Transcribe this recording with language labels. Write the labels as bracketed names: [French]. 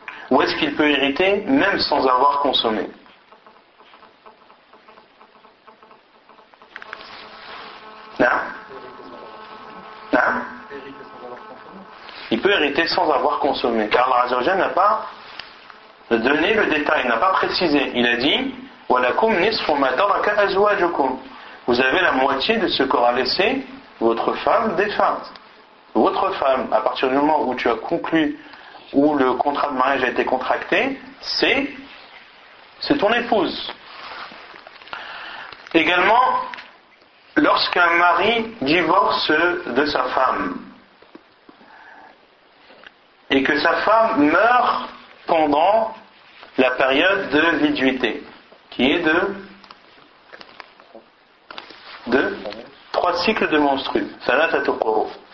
[French] Ou est-ce qu'il peut hériter même sans avoir consommé? Non. Il peut hériter sans avoir consommé. Car Allah Azza wa Jalla n'a pas donné le détail, n'a pas précisé. Il a dit [Arabic] وَلَكُمْ نِصْفُ مَا تَرَكَ أَزْوَاجُكُمْ. [French] Vous avez la moitié de ce qu'aura laissé votre femme défunte. Votre femme, à partir du moment où tu as conclu, où le contrat de mariage a été contracté, c'est ton épouse. Également, lorsqu'un mari divorce de sa femme et que sa femme meurt pendant la période de viduité, qui est de 3 cycles de menstrues, salatatu quru.